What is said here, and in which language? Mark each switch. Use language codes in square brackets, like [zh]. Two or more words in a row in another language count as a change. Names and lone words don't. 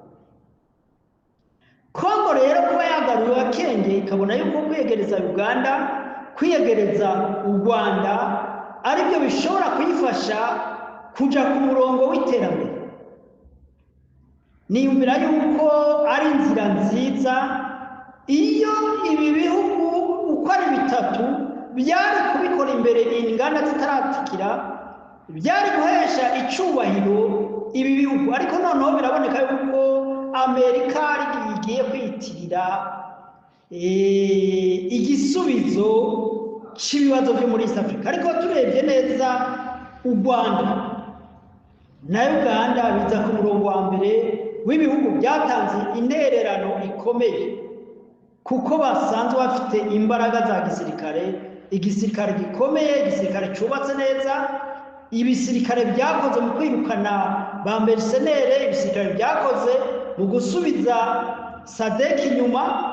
[rn] Congo rero kuba yagaruye akenge ikabona yuko kwiyegereza Uganda, kwiyegereza u Rwanda aribyo bishobora kuyifasha kuja ku murongo w'iterambere, niyumvira yuko ari inzira nziza iyo ibi bihugu uko ari bitatu byari kubikora imbere inganda zitaratikira, byari guhesha icubahiro ibi bihugu. Ariko noneho biraboneka yuko Amerika igiye kwiyitirira igisubizo cy'ibibazo byo muri East Africa. Ariko turebye neza u Rwanda na Uganda biza ku murongo wa mbere w'ibihugu byatanze intererano ikomeye, kuko basanzwe bafite imbaraga za gisirikare, igisirikare gikomeye, igisirikare cyubatse neza, ibisirikare byakoze mu kwirukana ba mercenaire, ibisirikare byakoze mu gusubiza SADC inyuma